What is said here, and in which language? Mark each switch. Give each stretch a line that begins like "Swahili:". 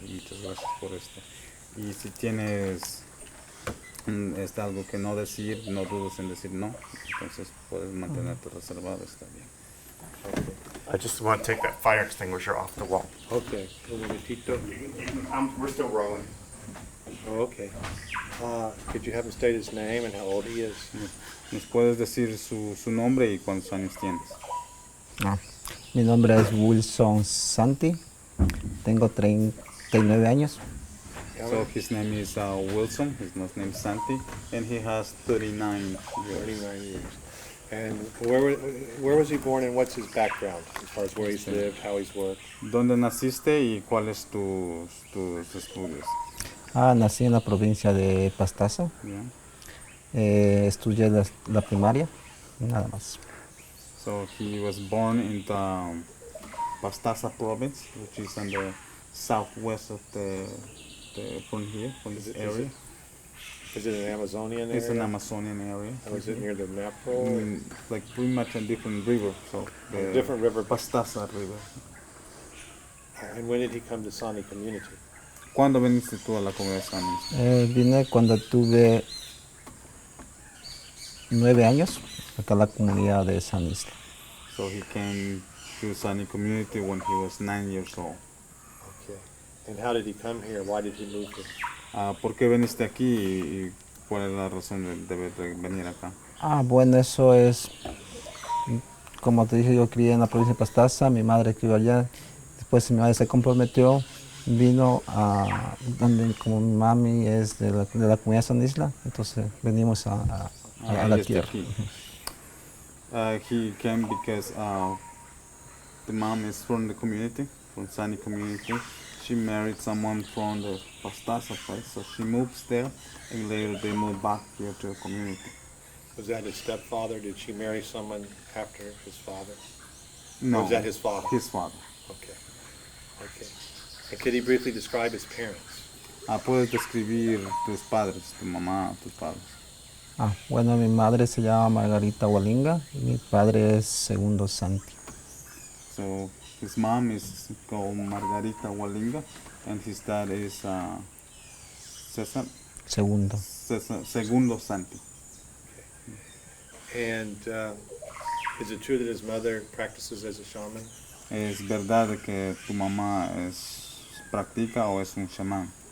Spanish: Muchas gracias por esto. Y si tienes algo que no decir, no dudes en decir no, entonces puedes mantenerte reservado, está bien.
English: Okay. I just want to take that fire extinguisher off the wall.
Spanish: Okay. Un momentito.
English: We're still rolling. Oh, okay. Could you have him state his name and how old he is?
Spanish: ¿Nos puedes decir su nombre y cuántos años tienes? Mi nombre es Wilson Santi, tengo 39 años.
English: So his name is Wilson, his last name is Santi, and he has 39 years. 39 years. And where was he born and what's his background as far as where he's lived, how he's worked?
Spanish: ¿Dónde naciste y cuáles tus estudios? Nací en la provincia de Pastaza.
English: Yeah.
Spanish: Estudié la primaria, nada más.
English: So he was born in the Pastaza province, which is on the southwest of from this area. Is it an Amazonian area? It's an Amazonian area. Or is it near the Napo? Like pretty much a different river. So the Different river. Pastaza River. And when did he come to Santi community?
Spanish: ¿Cuándo viniste tú a la comunidad Santi? Vine cuando tuve 9 años acá a la comunidad de San Isla.
English: So he came to Santi community when he was 9 years old. Okay. And how did he come here? Why did he move here?
Spanish: ¿Por qué viniste aquí y cuál es la razón de venir acá? Bueno, eso es, como te dije, yo crié en la provincia de Pastaza, mi madre crió allá, después mi madre se comprometió, vino a donde, como mi mami es de la comunidad de San Isla, entonces venimos a la tierra.
English: He came because the mom is from the community, from Santi community. She married someone from the Pastaza place, so she moves there, and later they moved back here to the community. Was that his stepfather? Did she marry someone after his father? No. Or was that his father? His father. Okay. Okay. And could he briefly describe his parents?
Spanish: ¿Puedes describir tus padres, tu mamá, tus padres? Bueno, mi madre se llama Margarita Walinga y mi padre es Segundo Santi.
English: So his mom is called Margarita Walinga, and his dad is Cesar. Segundo. Segundo Santi. Okay. And is it true that his mother practices as a shaman?
Spanish: ¿Es verdad que tu mamá practica o es un chamán?